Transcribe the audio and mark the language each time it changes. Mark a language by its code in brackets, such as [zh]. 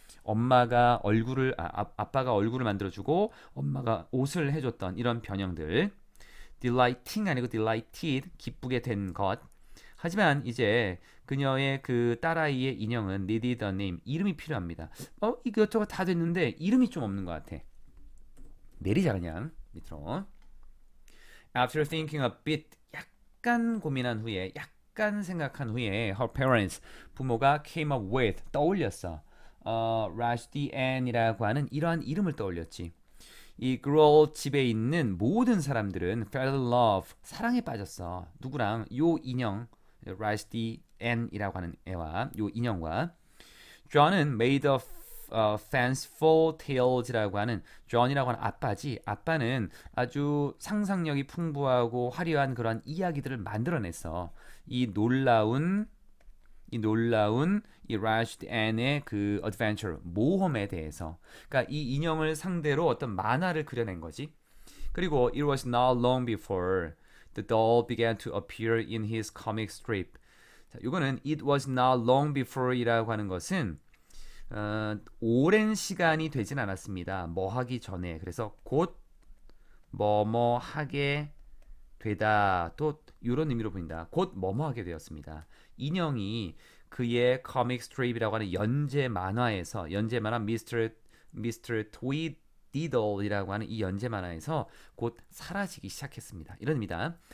[ko] 엄마가 얼굴을, 아빠가 얼굴을 만들어주고 엄마가 옷을 해줬던 이런 변형들. delighting 아니고 delighted, 기쁘게 된 것. 하지만 이제 그녀의 그 딸아이의 인형은 [en] needed a name, [ko] 이름이 필요합니다. 이것저것 다 됐는데 이름이 좀 없는 것 같아. 내리자 그냥 밑으로. [en] After thinking a bit, [ko] 약간 고민한 후에, 약간 생각한 후에, [en] her parents, [ko] 부모가 [en] came up with, [ko] 떠올렸어. Rushdie Ann이라고 하는 이러한 이름을 떠올렸지. 이 girl 집에 있는 모든 사람들은 [en] fell in love, [ko] 사랑에 빠졌어. 누구랑? 요 인형, Rushdie Ann이라고 하는 애와 요 인형과. John은 [en] made a fanciful tales [ko] 라고 하는, 존이라고 하는 아빠지. 아빠는 아주 상상력이 풍부하고 화려한 그런 이야기들을 만들어냈어. 이 놀라운 이 Rushdie Ann의 그 adventure, 모험에 대해서. 그러니까 이 인형을 상대로 어떤 만화를 그려낸 거지. [en] 그리고 it was not long before the doll began to appear in his comic strip. [ko] 자, 이거는 [en] it was not long before [ko] 이라고 하는 것은 오랜 시간이 되진 않았습니다. 뭐 하기 전에. 그래서 곧 뭐뭐 하게 되다. 또 이런 의미로 보인다. 곧 뭐뭐 하게 되었습니다. 인형이 그의 커믹 스트립이라고 하는 연재 만화에서 연재 만화 미스터 토이 디돌이라고 하는 이 연재 만화에서 곧 사라지기 시작했습니다. 이런 의미다.